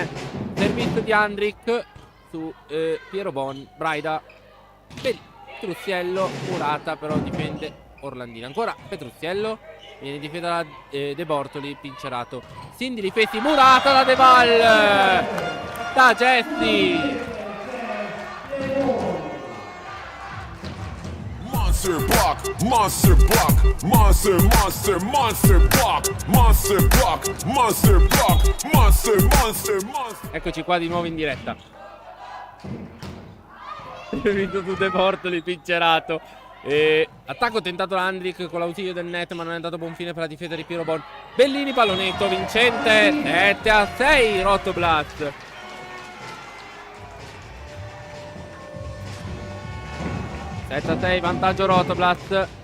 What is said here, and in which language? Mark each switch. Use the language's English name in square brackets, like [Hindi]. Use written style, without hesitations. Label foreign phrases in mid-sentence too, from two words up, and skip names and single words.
[Italian] Servizio di Andric su Piero Bon. Braida. Petruccello. Murata però difende Orlandini. Ancora Petruccello. Viene difesa da De Bortoli. Vincerato. Cindy difesi. Murata da De Val. Da Jesse. [English] Monster block, monster block, monster, monster, monster block, monster block, monster block, monster, monster, monster. [Italian] Eccoci qua di nuovo in diretta. Vinto su De Bortoli, vincerato. Attacco tentato da Andric con l'ausilio del net, ma non è andato a buon fine per la difesa di Piero Bon. Bellini pallonetto, vincente. 7-6 Rotoblast. 7-6 vantaggio Rotoblast.